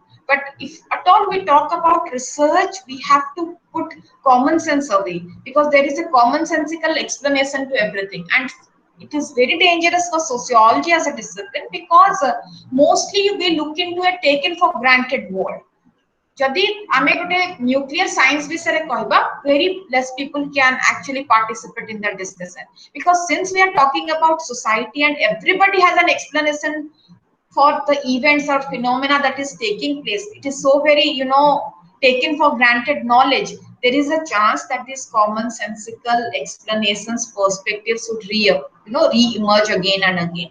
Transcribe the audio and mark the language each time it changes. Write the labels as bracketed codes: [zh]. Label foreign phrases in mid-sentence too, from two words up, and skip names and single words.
[en] But if at all we talk about research, we have to put common sense away, because there is a commonsensical explanation to everything. And it is very dangerous for sociology as a discipline, because mostly we look into a taken for granted world. [or] ଯଦି ଆମେ ଗୋଟେ ନ୍ୟୁକ୍ଲିୟର ସାଇନ୍ସ ବିଷୟ କହବା [en] very less people can actually participate in the discussion, because since we are talking about society and everybody has an explanation for the events or phenomena that is taking place, it is so very, taken for granted knowledge. There is a chance that these commonsensical explanations, perspectives would re-emerge again and again.